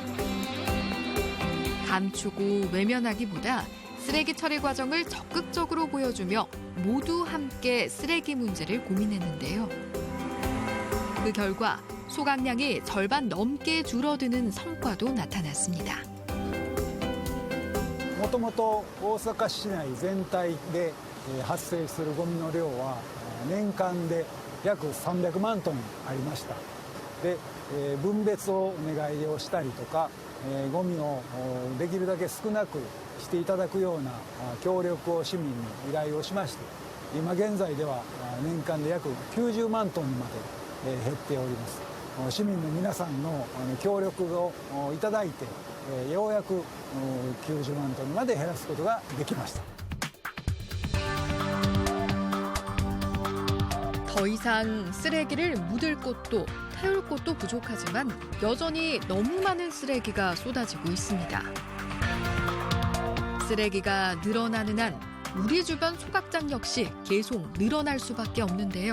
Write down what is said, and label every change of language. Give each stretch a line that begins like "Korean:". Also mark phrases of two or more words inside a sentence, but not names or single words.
Korean: 감추고 외면하기보다 쓰레기 처리 과정을 적극적으로 보여주며 모두 함께 쓰레기 문제를 고민했는데요. 그 결과 소각량이 절반 넘게 줄어드는 성과도 나타났습니다.
Japanese: もともと大阪市内全体で発生するゴミの量は年間で約300万トンありました。で、分別をお願いをしたりとか、ゴミをできるだけ少なくしていただくような協力を市民に依頼をしまして、今現在では年間で約90万トンにまで減っております。市民の皆さんの協力をいただいて、ようやく90万トンまで減らすことができました。
Korean: 더 이상 쓰레기를 묻을 곳도 태울 곳도 부족하지만 여전히 너무 많은 쓰레기가 쏟아지고 있습니다. 쓰레기가 늘어나는 한 우리 주변 소각장 역시 계속 늘어날 수밖에 없는데요.